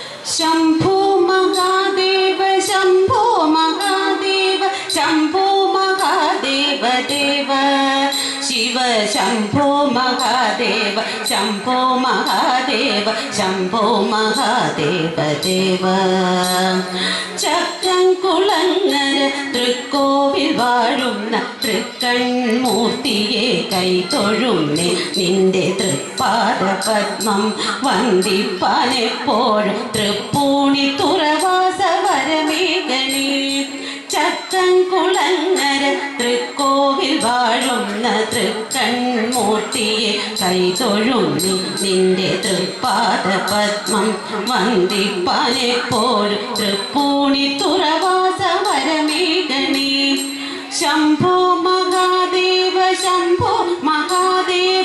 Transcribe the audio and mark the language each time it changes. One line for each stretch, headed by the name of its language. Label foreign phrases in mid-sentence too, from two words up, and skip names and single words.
Sanskrit: शंभो महादेव शंभो महादेव शंभो महादेव देव शिव शंभो महादेव शंभो महादेव शंभो महादेव देव
Malayalam: ചക്കംകുളങ്ങര തൃക്കോവിൽ വാഴുന്ന തൃക്കൺമൂർത്തിയെ കൈതൊഴുന്നേ നിന്റെ തൃപ്പാദപത്മം വന്ദിപ്പാനെപ്പോഴും തൃപ്പൂണി തുറവാസവരമേകണേ ചക്കംകുളങ്ങര തൃക്കോവിൽ വാഴുന്ന തൃക്കൺമൂർത്തിയെ കൈതൊഴുന്നി നിന്റെ തൃപ്പാദപത്മം വന്ദിപ്പാനെപ്പോഴും തൃപ്പൂണി തുറവാസവരമേകണേ
Sanskrit: ശംഭോ മഹാദേവ ശംഭോ മഹാദേവ